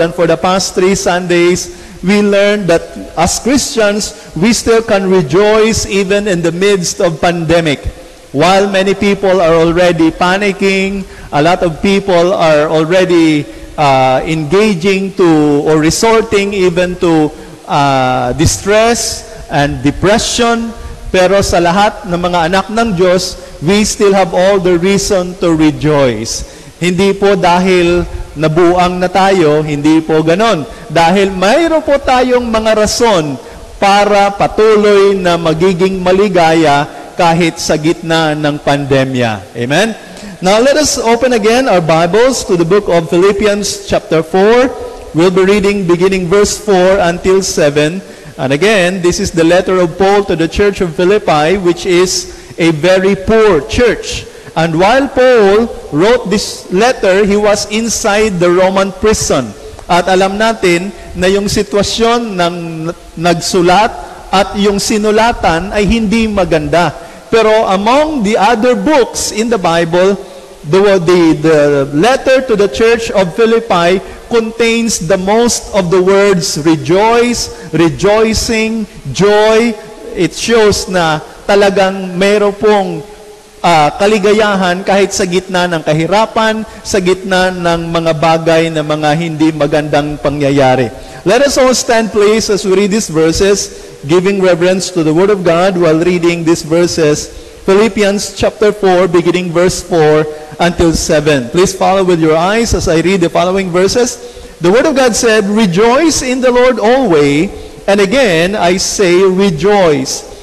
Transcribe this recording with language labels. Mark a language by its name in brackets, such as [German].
[English] And for the past 3 Sundays, we learned that as Christians, we still can rejoice even in the midst of pandemic. While many people are already panicking, a lot of people are already engaging to or resorting even to distress and depression. [Filipino] Pero sa lahat ng mga anak ng Diyos, [English] we still have all the reason to rejoice. [Filipino] Hindi po dahil nabuang na tayo, hindi po ganon. Dahil mayroon po tayong mga rason para patuloy na magiging maligaya kahit sa gitna ng pandemya. [English] Amen? Now let us open again our Bibles to the book of Philippians chapter 4. We'll be reading beginning verse 4 until 7. And again, this is the letter of Paul to the church of Philippi, which is a very poor church. And while Paul wrote this letter, he was inside the Roman prison. [Filipino] At alam natin na yung sitwasyon ng nagsulat at yung sinulatan ay hindi maganda. Pero [English] among the other books in the Bible, the letter to the church of Philippi contains the most of the words rejoice, rejoicing, joy. It shows [Filipino] na talagang mayroon pong kaligayahan kahit sa gitna ng kahirapan, sa gitna ng mga bagay na mga hindi magandang pangyayari. [English] Let us all stand please as we read these verses, giving reverence to the Word of God while reading these verses. Philippians chapter 4, beginning verse 4 until 7. Please follow with your eyes as I read the following verses. The Word of God said, "Rejoice in the Lord always, and again I say rejoice.